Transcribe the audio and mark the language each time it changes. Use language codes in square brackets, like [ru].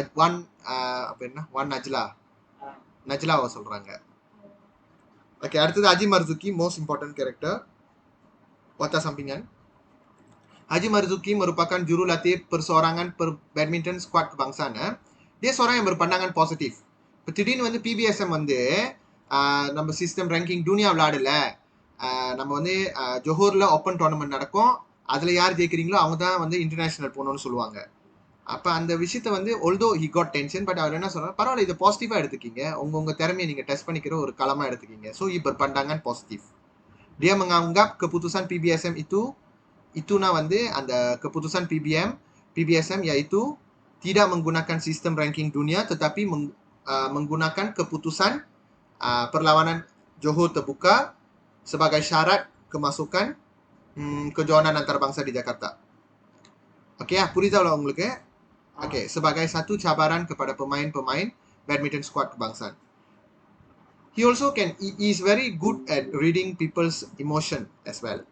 [ta] One நஜ்லாவை சொல்றாங்க. Okay, அடுத்தது அஜி மர்சுக்கி, [en] Most important character. [ms] Wata sampingan. Haji Marzuki merupakan jurulatih perseorangan badminton squad kebangsaan. Dia seorang yang berpandangan positif. [ta] திடீர்னு வந்து PBSM வந்து நம்ம system ranking துனியா விளையாடல, நம்ம வந்து ஜோஹூரில் ஓப்பன் டோர்னமெண்ட் நடக்கும், அதில் யார் ஜெயிக்கிறீங்களோ அவங்க தான் வந்து இன்டர்நேஷனல் போகணும்னு சொல்லுவாங்க. அப்போ அந்த விஷயத்தை வந்து [en] although he got tension, [ta] but அவர் என்ன சொல்றாரு, பரவாயில்ல, இதை பாசிட்டிவாக எடுத்துக்கிங்க, உங்கள் திறமையை நீங்கள் டெஸ்ட் பண்ணிக்கிற ஒரு களமாக எடுத்துக்கிங்க. [ms] ஸோ berpandangan positif. Dia menganggap keputusan PBSM ituna [ta] வந்து அந்த [ms] keputusan PBSM yaitu tidak menggunakan sistem ranking dunia tetapi menggunakan keputusan perlawanan Johor terbuka sebagai syarat kemasukan kejohanan antarabangsa di Jakarta. [ta] Okey, புரியுதா உங்களுக்கு? [ms] Okey, sebagai satu cabaran kepada pemain-pemain badminton squad kebangsaan. [en] He also is very good at reading people's emotion as well.